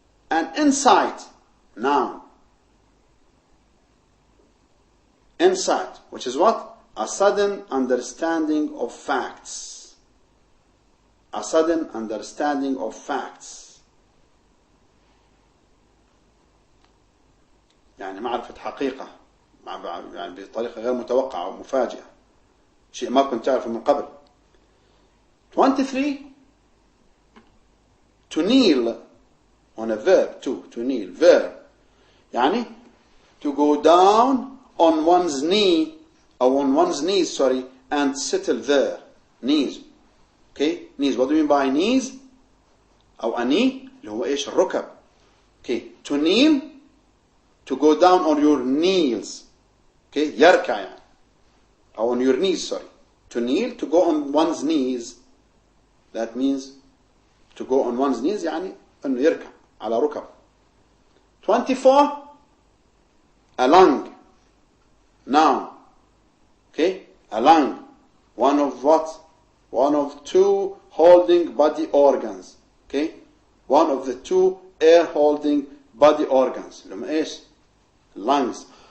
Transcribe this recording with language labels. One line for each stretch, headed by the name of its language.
English: An insight, noun. Insight, which is what? A sudden understanding of facts. A sudden understanding of facts.
Arabic: يعني معرفة حقيقة يعني بطريقة غير متوقعة أو مفاجئة. شيء ما كنت تعرفه من قبل. 23.
English: To kneel on a verb to kneel verb يعني to go down on one's knee or on one's knees and settle there. Knees. Okay, knees. What do you mean by knees?
Arabic: أو
English: a knee
Arabic: اللي هو إيش الركب.
English: Okay, to kneel, to go down on your knees. Okay,
Arabic: يركع يعني أو
English: on your knees to kneel, to go on one's knees. That means to go on one's knees
Arabic: يعني أنه يركع على ركب.
English: 24. A lung. Noun. Okay? A lung. One of what? One of two holding body organs. Okay? One of the two air holding body organs.
Arabic: لهم إيش؟ Lungs.